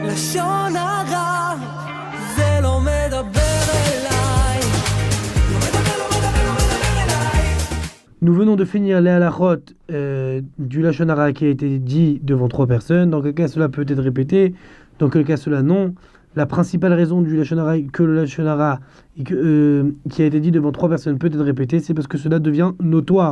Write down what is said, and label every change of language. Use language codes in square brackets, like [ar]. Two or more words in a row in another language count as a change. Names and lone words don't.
[he] לשון הרע, זה לא מדבר אליי. לא מדבר אליי. [fr] Nous venons de finir les halachot du [he] לשון הרע [fr] qui a été dit devant 3 personnes. Dans quel cas cela peut être répété, dans quel cas cela non. La principale raison du [he] לשון הרע, [fr] que le [he] לשון הרע [fr] qui a été dit devant 3 personnes peut être répété, c'est parce que cela devient notoire.